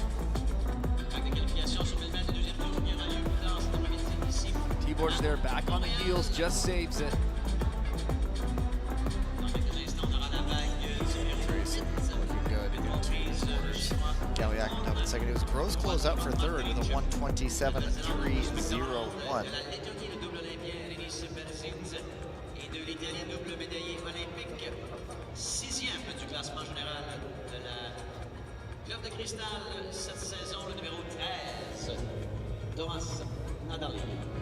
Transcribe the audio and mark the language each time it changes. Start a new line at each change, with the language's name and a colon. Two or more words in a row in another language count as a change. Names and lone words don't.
English: T-Borge there, back on the heels, just saves it. Galiak up in second. It was Gross close out for third with a 1:27.301.
French: Sixième du classement général de la Club de Cristal cette saison, le numéro 13, Thomas Nadalini.